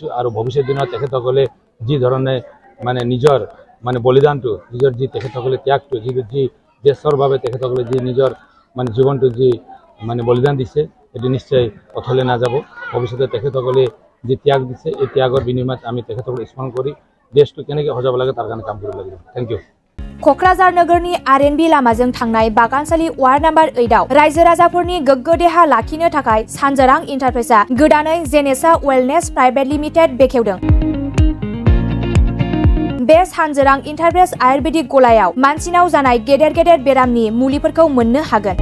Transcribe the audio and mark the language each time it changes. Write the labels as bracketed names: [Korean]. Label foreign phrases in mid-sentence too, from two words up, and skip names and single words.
[Assamese] আৰু ভৱিষ্যত দিনত তেখেতসকলে যি ধৰণে মানে নিজৰ মানে বলিদানটো নিজৰ যি তেখেতসকলে ত্যাগটো যি দেশৰ বাবে তেখেতসকলে যি নিজৰ মানে জীৱনটো যি মানে বলিদান দিছে এইটো নিশ্চয় অথলে নাযাব। ভৱিষ্যতে তেখেতসকলে যি ত্যাগ দিছে এই ত্যাগৰ বিনিময়ত আমি তেখেতসকলক স্মৰণ কৰি দেশটো কেনেকৈ সজাব লাগে তাৰ কাৰণে কাম কৰিব লাগিব। [English] Thank you. [Bodo] क'क्राझार नोगोरनि RNB लामाजों थांनाय बागानसालि वार्ड नम्बर 8 आव रायजो राजाफोरनि गोग्गो देहा लाखिनो थाखाय सानजोरां इन्टारप्राइजआ गोदानै जेनेसा वेलनेस प्राइभेट लिमिटेड बेखेवदों। बे सानजोरां इन्टारप्राइज आयुर्वेदिक गलायाव मानसिनाव जानाय गेदेर गेदेर बेरामनि मुलिफोरखौ मोननो हागोन।